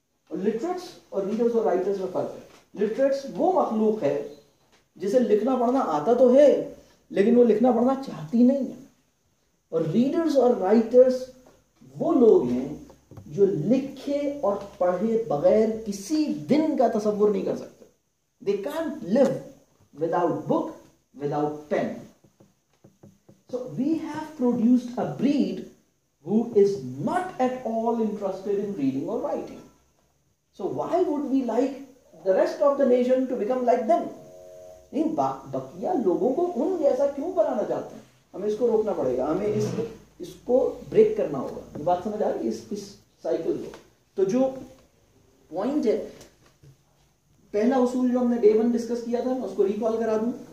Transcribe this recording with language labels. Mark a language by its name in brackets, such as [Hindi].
[Urdu] اور لٹریٹس اور ریڈرز اور رائٹرز میں فرق ہے. لٹریٹس وہ مخلوق ہے جسے لکھنا پڑھنا آتا تو ہے لیکن وہ لکھنا پڑھنا چاہتی نہیں ہے. اور ریڈرز اور رائٹرز وہ لوگ ہیں جو لکھے اور پڑھے بغیر کسی دن کا تصور نہیں کر سکتے. [English] They can't live without book, without pen. So we have produced a breed who is not at all interested in reading or writing. So why would we like the rest of the nation to become like them? [Urdu] نہیں، بقیہ لوگوں کو ان جیسا کیوں بنانا چاہتے ہیں؟ ہمیں اس کو روکنا پڑے گا، ہمیں اس کو بریک کرنا ہوگا. یہ بات سمجھ آ رہی ہے اس سائیکل کو؟ تو جو پوائنٹ ہے، پہلا اصول جو ہم نے ڈے 1 ڈسکس کیا تھا، میں اس کو ریکال کرا دوں.